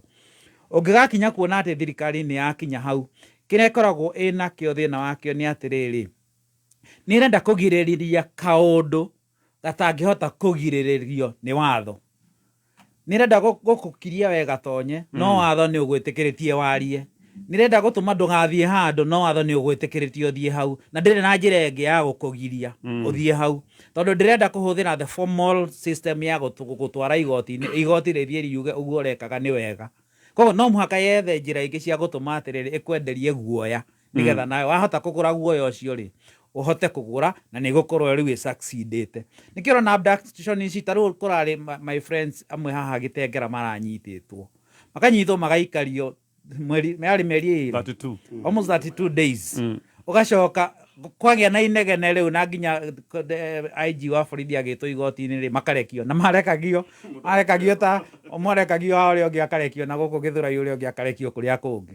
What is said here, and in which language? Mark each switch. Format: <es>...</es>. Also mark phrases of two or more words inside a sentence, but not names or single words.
<ki>Ũngĩgakinya kuona atĩ thirikari nĩ yakinya hau kĩrĩa ĩkoragwo ĩnakĩo thĩna wakĩo nĩ atĩrĩrĩ nĩ ĩrenda kũgirĩrĩria kaũndũ gatangĩhota kũgirĩrĩrio nĩ watho. Nĩ ĩrenda gũkũkiria wega tonye no watho nĩ ũgwĩtĩkĩrĩtie warie. Nĩ ĩrenda gũtũma ndũgathiĩ handũ no watho nĩ ũgwĩtĩkĩrĩtie ũthiĩ hau na ndĩrĩ na njĩra ĩngĩ ya gũkũgiria ũthiĩ hau tondũ ndĩrenda kũhũthĩra</ki> <en>the formal system</en> <ki>ya gũtwara igoti-inĩ igoti rĩthiĩ riuge ũguo ũrekaga nĩ wega. Koguo no mũhaka yethe njĩra ingĩ cia gũtũma atĩrĩrĩ ĩkwenderie guoya nĩgetha nawe wahota kũgũra guoya ũcio rĩ ũhote kũgũra na nĩ gũkorwo rĩu succeedĩte. Nĩkĩo ũrona abduction ici ta rĩu kũrarĩ</ki> <en>my friends</en> <ki>amwe haha Gĩtengera maranyitĩtwo makanyitwo magaikario meri 32</ki> <en>almost 32 days.</en> <ki>Ũgacoka kwagĩa na inegene rĩu na nginya IG wa borithi agĩtwo igoti-inĩ rĩ makarekio na marekagio ta ũmũrekagio ũrĩa ũngĩ akarekio na gũkũ Gĩthũrai ũrĩa ũngĩ akarekio kũrĩa kũngĩ.</ki>